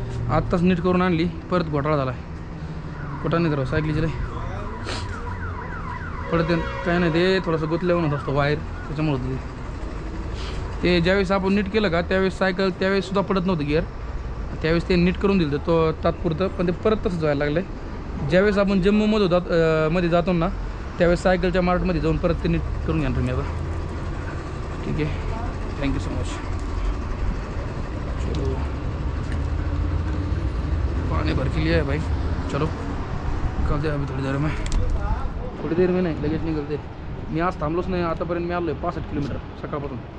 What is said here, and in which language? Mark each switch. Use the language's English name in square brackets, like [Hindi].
[Marathi] आत्ताच नीट करून आणली परत घोटाळा झाला आहे. कुठं नाही करावं सायकलीचे लय पडते काय नाही ते थोडंसं गुतल्या होत असतो वायर त्याच्यामुळं ते ज्यावेळेस आपण नीट केलं का त्यावेळेस सायकल त्यावेळेससुद्धा पडत नव्हतं गिअर. त्यावेळेस ते नीट करून दिलं तो तात्पुरतं पण ते परत तसंच व्हायला लागलं आहे. ज्यावेळेस आपण जम्मूमध्ये जातो ना त्यावेळेस सायकलच्या मार्टमध्ये जाऊन परत ते नीट करून घ्या तुम्ही आता. ठीक आहे थँक्यू सो मच. [Hindi] चलो पानी भर के लिया है भाई. चलो निकलते अभी थोड़ी देर में [Marathi] नाही लगेच निघलते. मी आज थांबलोच नाही आतापर्यंत. मी आलो आहे 65 किलोमीटर सकाळपासून.